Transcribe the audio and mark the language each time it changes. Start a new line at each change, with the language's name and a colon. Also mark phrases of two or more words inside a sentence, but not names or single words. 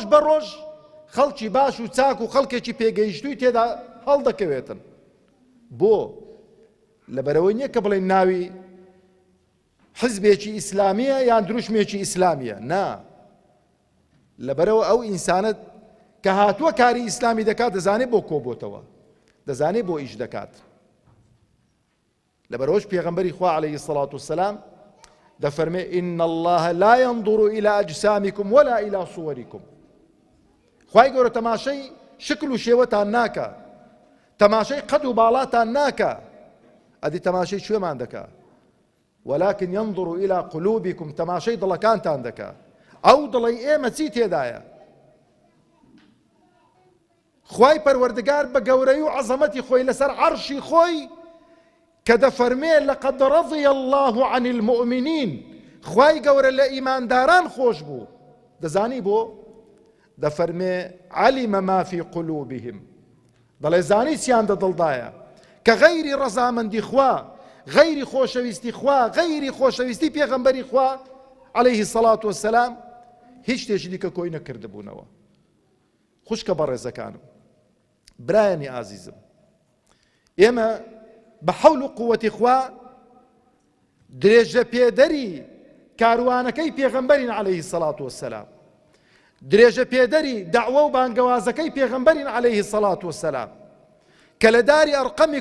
Central Kurdish: بە ڕۆژ خەڵکی باش و چاک و خەڵکێکی پێگەیشتووی تێدا هەڵدەکەوێتن بۆ لەبەرەوەی نییە کە بڵێن ناوی حزبێکی ئیسلامیە یان دروشمێکی ئیسلامیە نا لەبەرەوە ئەو ئینسانت کە هاتووە کاری ئیسلامی دەکات دەزانێت بۆ کۆبۆتەوە دەزانێت بۆ ئیش دەکات لەبەرەوەش پێغەمبەری خوا
Arabic: عەلەیهی السەڵاتو وەسەلام
Central Kurdish: دەفەرمێ
Arabic: إن الله لا ينظر إلى أجسامكم ولا إلى صوركم
Central Kurdish: خوای گەورە تەماشەی شکل و شێوەتان ناکە تەماشەی قەد و باڵاتان ناکە ئەدی تەماشەی کوێمان دەکا
Arabic: ولكن ينظر إلى قلوبكم
Central Kurdish: تەماشەی دڵەکانتان دەکا ئەو دڵی ئێمە چی تێدایە خوای پەروەردگار بە گەورەی و عەزەمەتی خۆی لەسەر عەرشی خۆی کە دەفەرمێ لەقەد
Arabic: رەضی الله عن المؤمنین
Central Kurdish: خوای گەورە لە ئیمانداران خۆش بوو دەزانی بۆ دەفەرمێ
Arabic: علم ما في قلوبهم
Central Kurdish: دەڵێ زانی چیان دە دڵدایە کە غەیری ڕەزامەندی خوا غەیری خۆشەویستی خوا غەیری خۆشەویستی پێغەمبەری خوا
Arabic: عەلەیهی السەڵاتو وەسەلام
Central Kurdish: هیچ شتێکی دیکە کۆی نەکردبوونەوە خوشکە بەڕێزەکانم برایانی ئازیزم ئێمە بە حەول و قووەتی خوا درێژە پێدەری کاروانەکەی پێغەمبەرین
Arabic: عەلەیهی السەڵاتو وەسەلام
Central Kurdish: درێژە پێدەری دەعوە و بانگەوازەکەی پێغەمبەرین
Arabic: عەلەیهی السەڵاتو وەسەلام
Central Kurdish: کە لە داری ئەرقەمی